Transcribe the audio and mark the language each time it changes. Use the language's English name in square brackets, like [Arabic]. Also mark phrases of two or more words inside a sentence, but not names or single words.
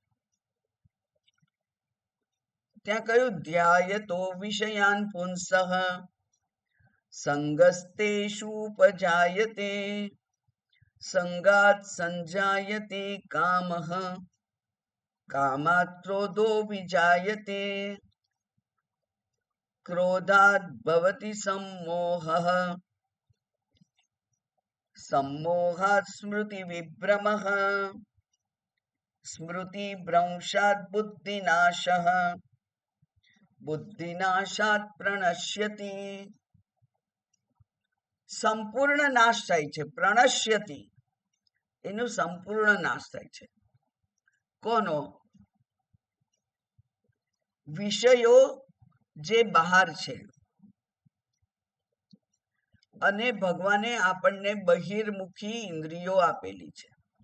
[Gujarati] ત્યાં કહ્યું, [Sanskrit] ધ્યાયતો વિષયાન પુંસઃ સંગસ્તેષુપજાયતે સંગાત સંજાયતે કામઃ કામાत् ક્રોધો વિજાયતે ક્રોધાत् ભવતિ सम्मोहः सम्मोहात् स्मृति विभ्रमः स्मृति भ्रंशात् बुद्धिनाशः बुद्धिनाशात् प्रणश्यति. [Gujarati] સંપૂર્ણ નાશ થાય છે. પ્રણશ્યતિ એનું સંપૂર્ણ નાશ થાય છે. કોનો? વિષયો જે બહાર છે. અને ભગવાને આપણને બહિર્મુખી ઇન્દ્રિયો આપેલી છે.